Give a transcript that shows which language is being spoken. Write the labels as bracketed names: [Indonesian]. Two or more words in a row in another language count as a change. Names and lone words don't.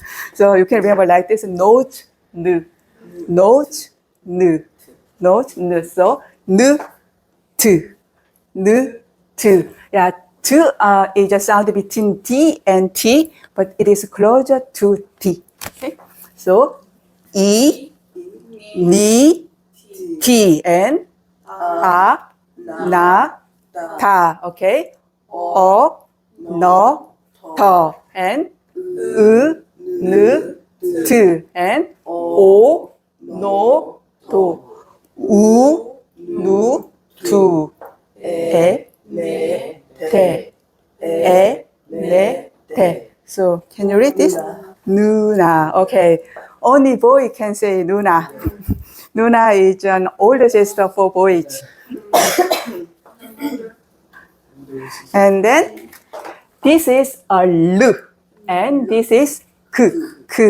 [English] So you can remember like this: note, n, note, n, note, n. So n, tu, n, tu. Yeah, tu is a sound between D and T, but it is closer to T. Okay, so E, ni, T, and A, na, ta. Okay, O, no, to, and U, nu, tu, and O, no, to, U, nu, tu, E, te, e, ne, te. So can you read this? Nuna. Okay. Only boy can say Nuna. Nuna is an older sister for boys. And then this is a L, and this is K, K.